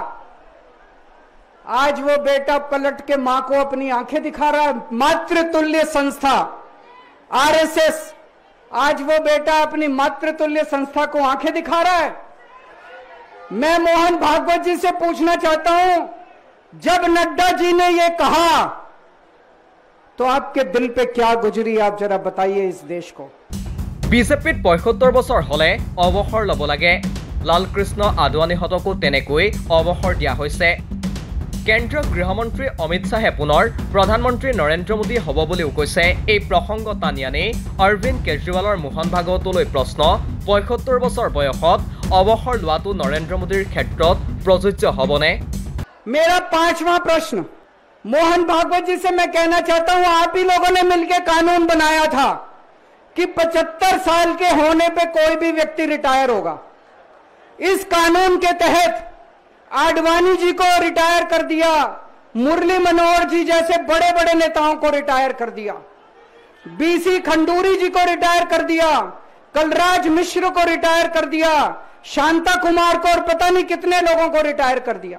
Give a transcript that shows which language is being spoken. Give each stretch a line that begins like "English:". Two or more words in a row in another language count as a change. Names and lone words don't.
Hindi: आज वो बेटा पलट के मां को अपनी आंखें दिखा रहा है मातृतुल्य संस्था RSS आज वो बेटा अपनी मातृतुल्य संस्था को आंखें दिखा रहा है मैं मोहन भागवत जी से पूछना चाहता हूं जब नड्डा जी ने ये कहा तो आपके दिल पे क्या गुजरी आप जरा बताइए इस देश को
Assamese: বিজেপিত ৭৫ বছৰ হলে অৱসৰ ল'ব লাগে লালকৃষ্ণ আদৱানীহঁতকো তেনেকৈ অৱসৰ দিয়া হৈছে কেন্দ্ৰীয় গৃহমন্ত্ৰী অমিত শাহে পুনৰ প্ৰধানমন্ত্ৰী নৰেন্দ্ৰ মোদী হ'ব বুলিও কৈছে এই প্ৰসংগ টানি আনি অৰবিন্দ কেজৰিৱালৰ মোহন ভাগৱতলৈ প্ৰশ্ন ৭৫ বছৰ বয়সত অৱসৰ লোৱাটো নৰেন্দ্ৰ মোদীৰ ক্ষেত্ৰত প্ৰযোজ্য হ'বনে
Hindi: मेरा 5वां प्रश्न मोहन भागवत जी से मैं कहना चाहता हूं, आप ही लोगों ने मिलकर कानून बनाया था कि 75 साल के होने पे कोई भी व्यक्ति रिटायर होगा। इस कानून के तहत आडवाणी जी को रिटायर कर दिया, मुरली मनोहर जी जैसे बड़े बड़े नेताओं को रिटायर कर दिया, बीसी खंडूरी जी को रिटायर कर दिया, कलराज मिश्र को रिटायर कर दिया, शांता कुमार को और पता नहीं कितने लोगों को रिटायर कर दिया।